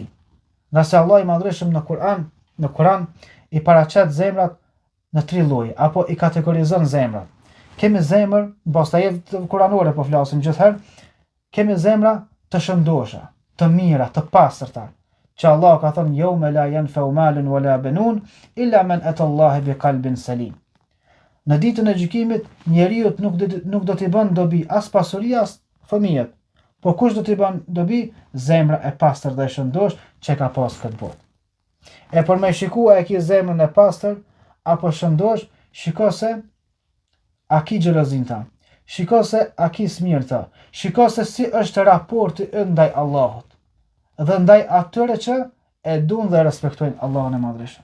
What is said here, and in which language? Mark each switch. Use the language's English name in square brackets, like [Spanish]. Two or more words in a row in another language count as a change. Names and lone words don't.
[Albanian] Nga se Allah i madhreshëm në Kur'an i paraqet zemrat në 3 lloje, apo i kategorizon zemrat. Kemi zemër, mbas ajeteve kuranore po flasim gjithherë, kemi zemra të shëndosha, të mira, të pastërta, që Allah ka thënë [Arabic] يوم لا ينفع مال ولا بنون إلا من أتى الله بقلب سليم. [Albanian] Në ditën e gjykimit, njeriu nuk do t'i bën dobi as pasuria as fëmijët, por kush do t'i bën dobi? Zemra e pastër dhe e shëndosh që ka pas këtë botë. E për me shikua e ki zemrën e pastër apo shëndosh, shiko se a ki xhelozin ta, shiko se a ki smir ta, shiko se si është raporti ndaj Allahut dhe ndaj atyre që e duan dhe respektojnë Allahun e madhreshëm.